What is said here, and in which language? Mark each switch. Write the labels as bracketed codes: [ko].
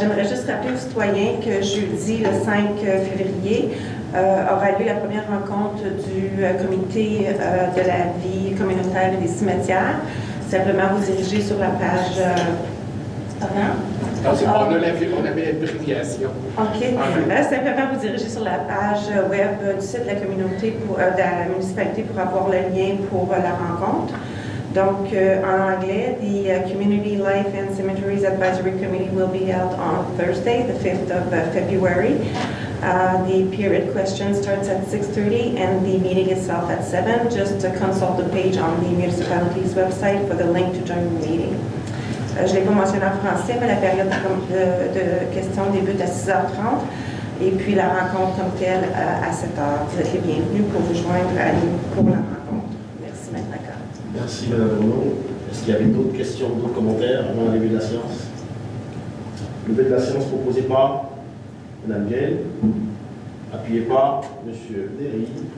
[fr] J'aimerais juste rappeler aux citoyens que jeudi, le 5 février, aura lieu la première rencontre du comité de la vie communautaire et des cimetières. Simplement vous diriger sur la page... Pardon? On avait l'abréviation. OK. Simplement vous diriger sur la page web du site de la communauté, de la municipalité pour avoir le lien pour la rencontre. Donc, en anglais, [en] the Community Life and Cemeteries Advisory Committee will be held on Thursday, the 5th of February. The period question starts at 6:30 and the meeting itself at 7. Just consult the page on the municipality's website for the link to join the meeting. [fr] Je ne l'ai pas mentionné en français, mais la période de questions débute à 6h30. Et puis la rencontre comme telle à 7 heures. Vous êtes les bienvenus pour vous joindre à nous pour la rencontre. Merci, Maître Lacan. Merci, Mme Renaud. Est-ce qu'il y avait d'autres questions, d'autres commentaires avant la levée de la séance? Levée de la séance proposée par Mme Gaëlle, appuyée par M. Derry.